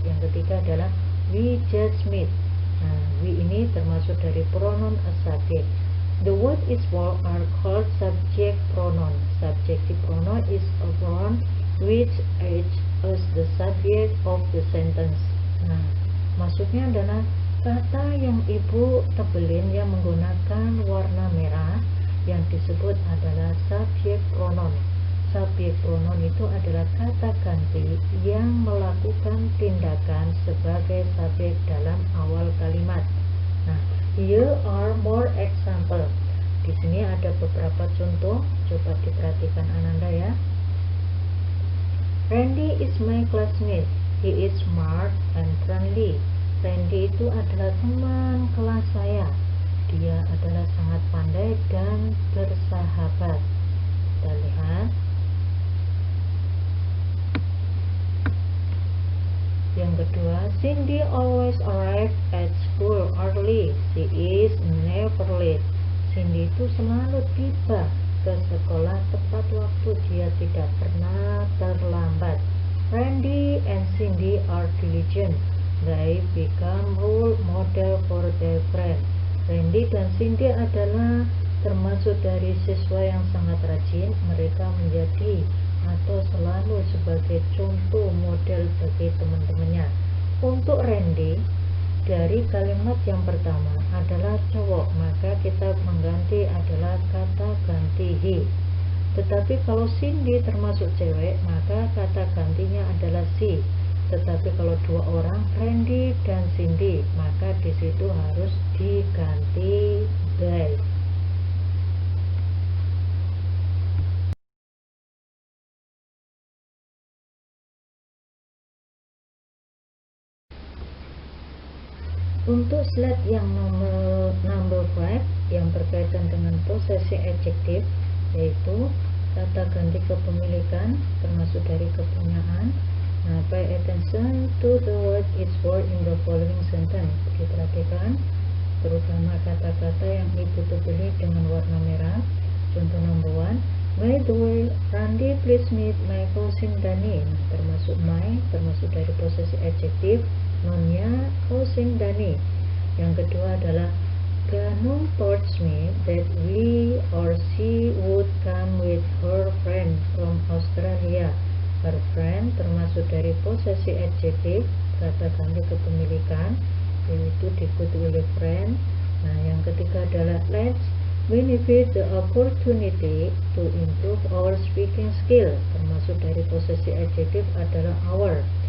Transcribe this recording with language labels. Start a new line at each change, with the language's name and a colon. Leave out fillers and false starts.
Indonesian: Yang ketiga adalah
English: we just meet.
Indonesian: Nah, we ini termasuk dari pronoun as subject.
English: The word is for are called subject pronoun. Subjective pronoun is a pronoun which acts as the subject of the sentence.
Indonesian: Nah, maksudnya adalah kata yang ibu tebelin yang menggunakan warna merah yang disebut adalah subjek pronoun. Subjek pronoun itu adalah kata ganti yang melakukan tindakan sebagai subjek dalam awal kalimat. Nah,
English: here are more example.
Indonesian: Di sini ada beberapa contoh, coba diperhatikan Ananda, ya.
English: Randy is my classmate. He is smart and friendly.
Indonesian: Randy itu adalah teman kelas saya. Dia adalah sangat pandai dan bersahabat. Kita lihat. Yang kedua,
English: Cindy always arrive at school early. She is never late.
Indonesian: Cindy itu selalu tiba ke sekolah tepat waktu. Dia tidak pernah terlambat.
English: Randy and Cindy are diligent. They become role model for their friend.
Indonesian: Randy dan Cindy adalah termasuk dari siswa yang sangat rajin. Mereka menjadi atau selalu sebagai contoh model bagi teman-temannya. Untuk Randy, dari kalimat yang pertama adalah cowok, maka kita mengganti adalah kata ganti he. Tetapi kalau Cindy termasuk cewek, maka kata gantinya adalah she. Tetapi kalau dua orang, Randy dan Cindy, maka di situ harus diganti they. Untuk slide yang number 5 yang berkaitan dengan posisi adjektif, yaitu kata ganti kepemilikan termasuk dari kepunyaan.
English: Nah, pay attention to the word is for in the following sentence.
Indonesian: Diperhatikan terutama kata-kata yang ibu tebeli dengan warna merah.
English: Contoh number 1, by the way, Randy please meet my cousin Dani.
Indonesian: Nah, termasuk my, termasuk dari posisi adjektif, nonnya cousin Dani. Yang kedua adalah
English: Ganum told me that he or she would come with her friend from Australia.
Indonesian: Her friend termasuk dari posesi adjektif, kata ganti kepemilikan, yaitu diikuti oleh friend. Nah, yang ketiga adalah
English: let's benefit the opportunity to improve our speaking skill,
Indonesian: termasuk dari posesi adjektif adalah
English: our.